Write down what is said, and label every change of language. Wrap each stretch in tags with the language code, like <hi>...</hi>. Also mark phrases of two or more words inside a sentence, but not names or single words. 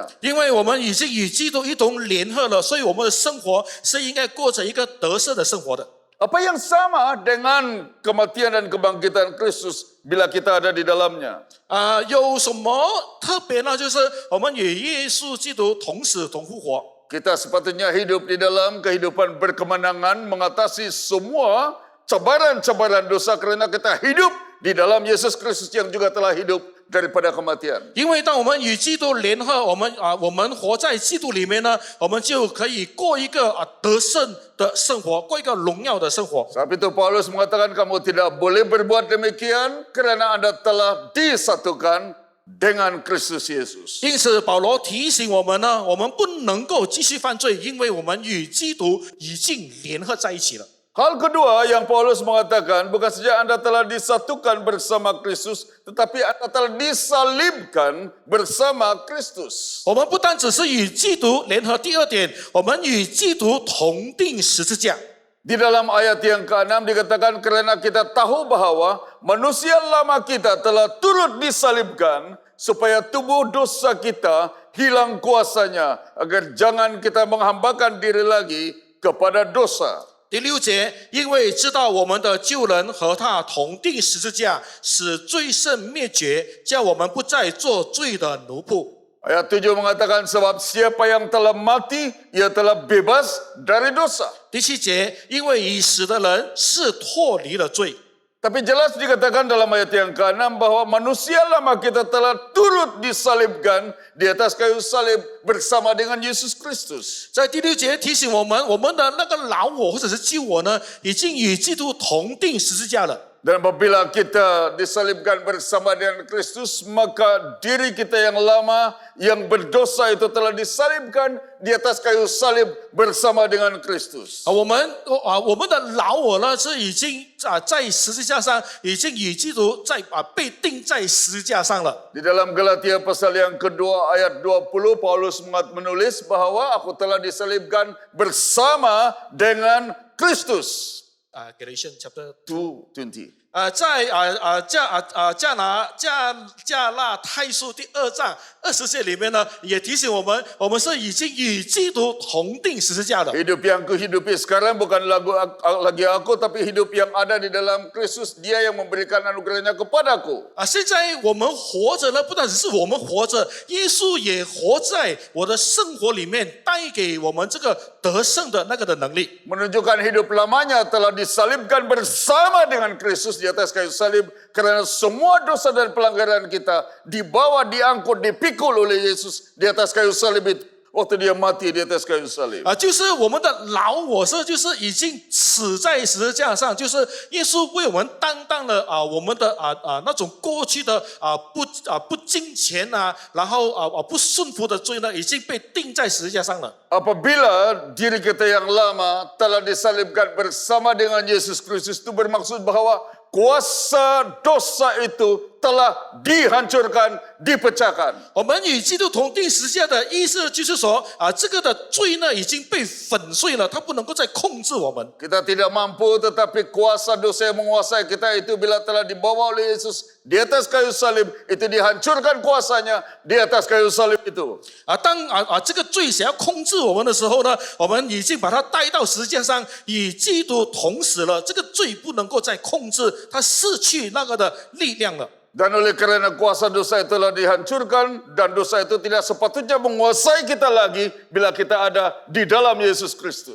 <zh>因为我们已经与基督一同联合了，所以我们的生活是应该过着一个得胜的生活的。</zh> <id>Apa yang sama dengan kematian dan kebangkitan Kristus bila kita ada di dalamnya?</id> <zh>有什么特别呢？就是我们与耶稣基督同死同复活。</zh> <id>Kita sepatutnya hidup di dalam kehidupan berkemenangan mengatasi semua cabaran-cabaran dosa karena kita hidup di dalam Yesus Kristus yang juga telah hidup daripada kematian.</id> <zh>因为当我们与基督联合，我们活在基督里面呢，我们就可以过一个得胜的生活，过一个荣耀的生活。</zh> <id>Sebab itu Paulus mengatakan kamu tidak boleh berbuat demikian karena Anda telah disatukan dengan Kristus Yesus.</id> <zh>因此，保罗提醒我们呢，我们不能够继续犯罪，因为我们与基督已经联合在一起了。</zh> <id>Hal kedua yang Paulus mengatakan, bukan saja Anda telah disatukan bersama Kristus, tetapi Anda telah disalibkan bersama Kristus.</id> <zh>我们不单只是与基督联合，第二点，我们与基督同定十字架。</zh> <id>Di dalam ayat yang ke-6 dikatakan karena kita tahu bahwa manusia lama kita telah turut disalibkan supaya tubuh dosa kita hilang kuasanya agar jangan kita menghambakan diri lagi kepada dosa.</id> <zh>第6节，因为知道我们的旧人和他同定十字架，使罪甚灭绝，叫我们不再做罪的奴仆。</zh> <id>Ayat 7 mengatakan sebab siapa yang telah mati ia telah bebas dari dosa.</id> <zh>第7节，因为已死的人是脱离了罪。</zh> <id>Tapi jelas dikatakan dalam ayat yang ke-6 bahwa manusia lama kita telah turut disalibkan di atas kayu salib bersama dengan Yesus Kristus.</id> <zh>在第6节提醒我们，我们的那个老我或者是旧我呢，已经与基督同定十字架了。</zh> <id>Dan apabila kita disalibkan bersama dengan Kristus, maka diri kita yang lama, yang berdosa itu telah disalibkan di atas kayu salib bersama dengan Kristus.</id> <zh>我们的老我呢，是已经在十字架上，已经与基督被钉在十字架上了。</zh> <id>Di dalam Galatia pasal yang kedua ayat 20, Paulus menulis bahwa aku telah disalibkan bersama dengan Kristus.</id> <en>Galatians chapter 2:20.</en> <zh>在加拉太书第2章20节里面呢，也提醒我们，我们是已经与基督同定十字架的。</zh> <id>Hidup yang kuhidupi sekarang bukan lagi aku, tapi hidup yang ada di dalam Kristus. Dia yang memberikan anugerahnya kepadaku.</id> <zh>现在我们活着呢，不单只是我们活着，耶稣也活在我的生活里面，带给我们这个得胜的那个的能力。</zh> <id>Menunjukkan hidup lamanya telah disalibkan bersama dengan Kristus di atas kayu salib karena semua dosa dan pelanggaran kita dibawa, diangkut, dipikul oleh Yesus di atas kayu salib itu waktu dia mati di atas kayu salib.</id> <zh>就是我们的老我是就是已经死在十字架上，就是耶稣为我们担当了我们的那种过去的不敬虔然后不顺服的罪呢，已经被钉在十字架上了。</zh> <id>Apabila diri kita yang lama telah disalibkan bersama dengan Yesus Kristus, itu bermaksud bahwa kuasa dosa itu telah dihancurkan, dipecahkan.</id> <zh>我们与基督同定十字架的意思就是说这个的罪呢已经被粉碎了，它不能够再控制我们。</zh> <id>Kita tidak mampu, tetapi kuasa dosa yang menguasai kita itu bila telah dibawa oleh Yesus di atas kayu salib, itu dihancurkan kuasanya di atas kayu salib itu.</id> <zh>当这个罪想要控制我们的时候呢，我们已经把它带到十字架上，与基督同死了。这个罪不能够再控制，它失去那个的力量了。</zh> <id>Dan oleh kerana kuasa dosa itu telah dihancurkan dan dosa itu tidak sepatutnya menguasai kita lagi bila kita ada di dalam Yesus Kristus.</id>